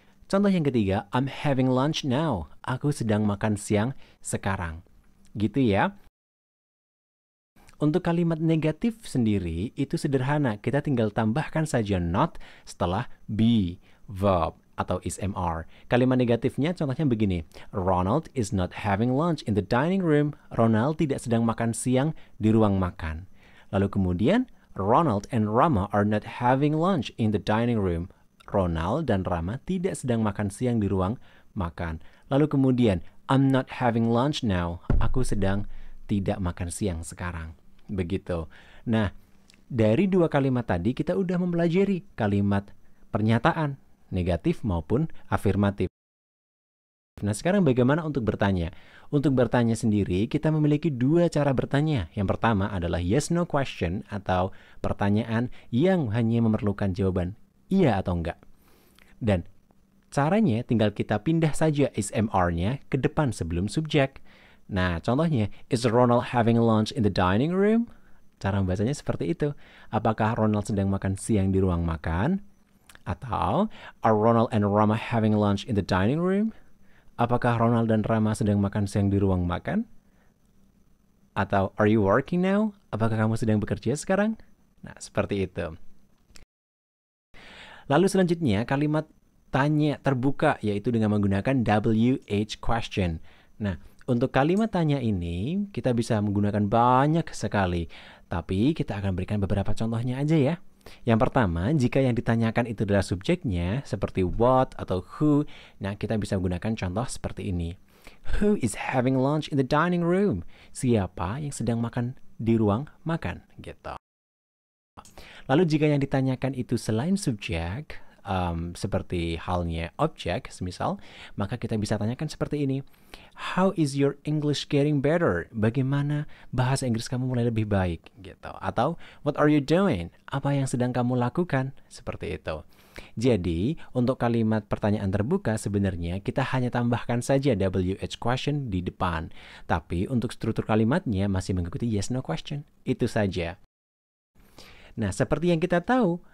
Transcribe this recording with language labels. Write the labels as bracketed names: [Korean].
[Indonesian] Contoh yang ketiga, [English] I'm having lunch now. [Indonesian] Aku sedang makan siang sekarang. Gitu ya. Untuk kalimat negatif sendiri, itu sederhana. Kita tinggal tambahkan saja not setelah be, verb, atau is mr. Kalimat negatifnya contohnya begini. [English] Ronald is not having lunch in the dining room. [Indonesian] Ronald tidak sedang makan siang di ruang makan. Lalu kemudian, [English] Ronald and Rama are not having lunch in the dining room. [Indonesian] Ronald dan Rama tidak sedang makan siang di ruang makan. Lalu kemudian, [English] I'm not having lunch now. [Indonesian] Aku sedang tidak makan siang sekarang. Begitu. Nah, dari dua kalimat tadi kita udah mempelajari kalimat pernyataan negatif maupun afirmatif. Nah, sekarang bagaimana untuk bertanya? Untuk bertanya sendiri, kita memiliki dua cara bertanya. Yang pertama adalah yes no question atau pertanyaan yang hanya memerlukan jawaban iya atau enggak. Dan caranya tinggal kita pindah saja is mr-nya ke depan sebelum subjek. Nah, contohnya, [English] is Ronald having lunch in the dining room? [Indonesian] Cara membacanya seperti itu. Apakah Ronald sedang makan siang di ruang makan? [English] Atau, are Ronald and Rama having lunch in the dining room? [Indonesian] Apakah Ronald dan Rama sedang makan siang di ruang makan? [English] Atau, are you working now? [Indonesian] Apakah kamu sedang bekerja sekarang? Nah, seperti itu. Lalu selanjutnya, kalimat tanya terbuka, yaitu dengan menggunakan WH question. Nah, untuk kalimat tanya ini, kita bisa menggunakan banyak sekali. Tapi kita akan berikan beberapa contohnya aja ya. Yang pertama, jika yang ditanyakan itu adalah subjeknya, seperti what atau who, nah kita bisa menggunakan contoh seperti ini. [English] Who is having lunch in the dining room? [Indonesian] Siapa yang sedang makan di ruang makan? Gitu. Lalu jika yang ditanyakan itu selain subjek, seperti halnya objek, semisal, maka kita bisa tanyakan seperti ini. [English] How is your English getting better? [Indonesian] Bagaimana bahasa Inggris kamu mulai lebih baik? Gitu. Atau, [English] what are you doing? [Indonesian] Apa yang sedang kamu lakukan? Seperti itu. Jadi, untuk kalimat pertanyaan terbuka sebenarnya kita hanya tambahkan saja WH question di depan. Tapi untuk struktur kalimatnya masih mengikuti yes no question. Itu saja. Nah, seperti yang kita tahu,